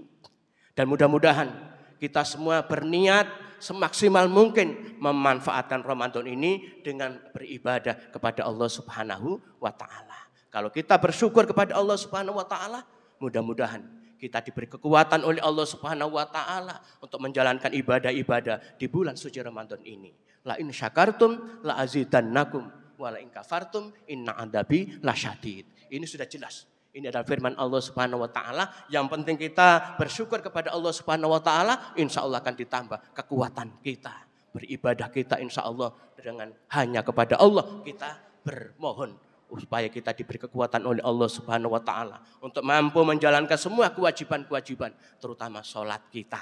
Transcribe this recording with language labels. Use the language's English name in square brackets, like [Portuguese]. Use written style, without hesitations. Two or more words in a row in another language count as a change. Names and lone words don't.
[Indonesian] Dan mudah-mudahan kita semua berniat semaksimal mungkin memanfaatkan Ramadan ini dengan beribadah kepada Allah [Arabic] سبحانه وتعالى. [Indonesian] Kalau kita bersyukur kepada Allah [Arabic] سبحانه وتعالى, [Indonesian] mudah-mudahan kita diberi kekuatan oleh Allah [Arabic] سبحانه وتعالى [Indonesian] untuk menjalankan ibadah-ibadah di bulan suci Ramadan ini. [Arabic] لئن شكرتم لأزيدنكم ولئن كفرتم إن عذابي لشديد. [Indonesian] Ini sudah jelas. Ini adalah firman Allah [Arabic] سبحانه وتعالى. [Indonesian] Yang penting kita bersyukur kepada Allah [Arabic] سبحانه وتعالى, إن شاء الله [Indonesian] akan ditambah kekuatan kita. Beribadah kita [Arabic] إن شاء الله [Indonesian] dengan hanya kepada Allah kita bermohon supaya kita diberi kekuatan oleh Allah [Arabic] سبحانه وتعالى [Indonesian] untuk mampu menjalankan semua kewajiban-kewajiban, terutama sholat kita.